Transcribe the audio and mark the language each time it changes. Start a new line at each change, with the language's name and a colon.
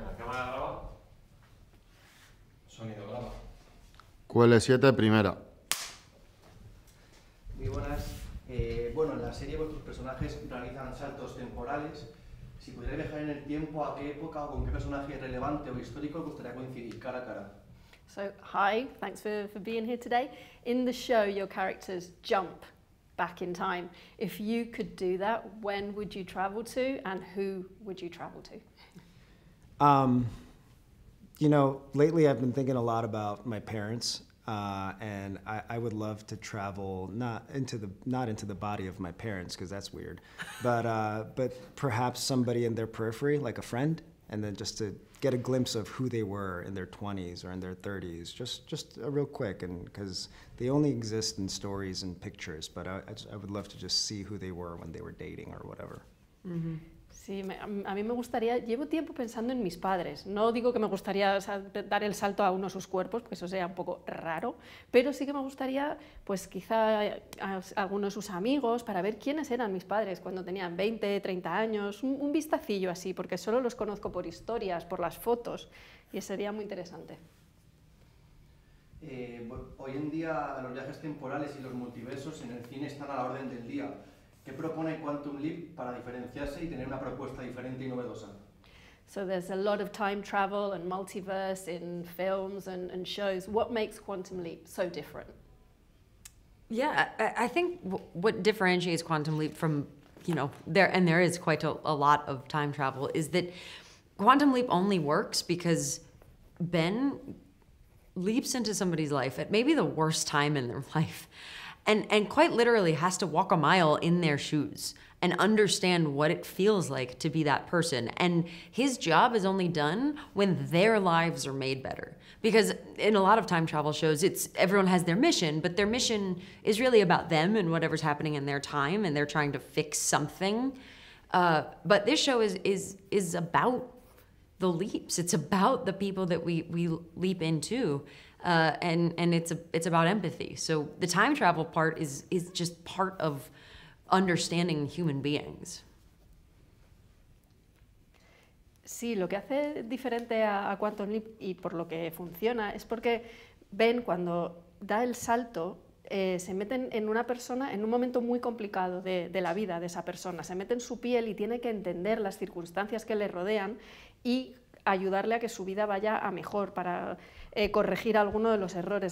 Spanish: ¿La cámara graba? Sonido graba. QL7 primera. Muy buenas. Bueno, en la serie vuestros personajes realizan saltos temporales. Si pudierais viajar en el tiempo, ¿a qué época o con qué personaje relevante o histórico os gustaría coincidir cara a cara?
English: So, hi, thanks for being here today. In the show, your characters jump back in time. If you could do that, when would you travel to and who would you travel to? You know, lately I've been thinking a lot about my parents, and I would love to travel not into the body of my parents, because that's weird, but perhaps somebody in their periphery, like a friend, and then just to get a glimpse of who they were in their 20s or in their 30s, just real quick, and because they only exist in stories and pictures, but I would love to just see who they were when they were dating or whatever. Mm-hmm.
Spanish: Sí, a mí me gustaría, llevo tiempo pensando en mis padres, no digo que me gustaría, o sea, dar el salto a uno de sus cuerpos, porque eso sería un poco raro, pero sí que me gustaría, pues quizá a alguno de sus amigos, para ver quiénes eran mis padres cuando tenían 20, 30 años, un vistacillo así, porque solo los conozco por historias, por las fotos, y sería muy interesante. Hoy en día los viajes temporales y los multiversos en el cine están a la orden del día. ¿Qué propone Quantum Leap para diferenciarse y tener una propuesta diferente y novedosa?
English: So there's a lot of time travel and multiverse in films and shows. What makes Quantum Leap so different? Yeah, I think what differentiates Quantum Leap from, you know, there is quite a lot of time travel, is that Quantum Leap only works because Ben leaps into somebody's life at maybe the worst time in their life. And quite literally has to walk a mile in their shoes and understand what it feels like to be that person. And his job is only done when their lives are made better. Because in a lot of time travel shows, everyone has their mission, but their mission is really about them and whatever's happening in their time, and they're trying to fix something. But this show is about the leaps. It's about the people that we leap into. And it's about empathy. So the time travel part is just part of understanding human beings.
Spanish: Sí, lo que hace diferente a Quantum Leap y por lo que funciona es porque Ben, cuando da el salto, se meten en una persona en un momento muy complicado de la vida de esa persona. Se mete en su piel y tiene que entender las circunstancias que le rodean y ayudarle a que su vida vaya a mejor, para corregir alguno de los errores.